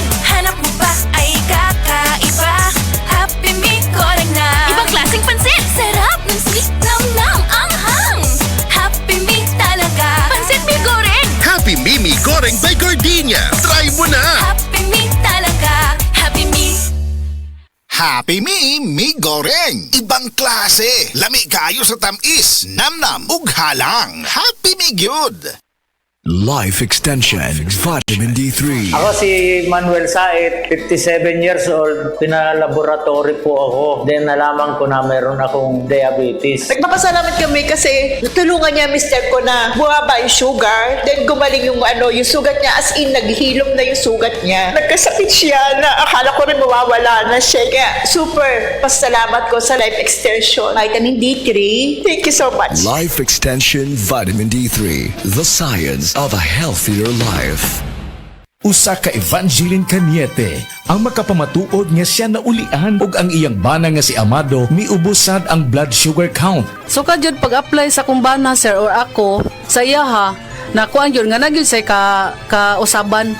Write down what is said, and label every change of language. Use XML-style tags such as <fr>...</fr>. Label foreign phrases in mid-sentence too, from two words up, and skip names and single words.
<tl>Hanap mo ba ay kakaiba? Happy Me Goreng na. Ibang klaseng pansit. Sarap ng sweet, nam-nam, anghang. Happy Me talaga. Pansit Mi Goreng. Happy Mimi Goreng by Gardenia. Try mo na! Happy Me talaga. Happy Me. Happy Mi Goreng.</tl> <ceb>Ibang klase. Lami kayo sa tamis. Namnam ug halang. Happy Mi Gyud.</ceb> <tl>Life Extension Vitamin D3. Ako si Manuel Sait, 57</tl> <en>years old.</en> <tl>Pinalaboratory po ako. Then nalaman ko na mayroon akong diabetes. Nagpapasalamat kami kasi natulungan niya mister ko na bumaba yung sugar. Then gumaling yung yung sugat niya,</tl> <en>as in</en> <tl>naghilom na yung sugat niya. Nagkasakit siya na akala ko rin mawawala na siya. Kaya super pasalamat ko sa Life Extension Vitamin D3.</tl> <en>Thank you so much. Life Extension Vitamin D3. The science of a healthier life.</en> <ceb>Usa ka Evangeline Cañete ang makapamatuod nga siya na ulian ug ang iyang bana nga si Amado miubusad ang blood sugar count. So kadyod pag-apply sa kumbana sir or ako sa iya ha nakuan yun nga nagyud say ka usaban</ceb>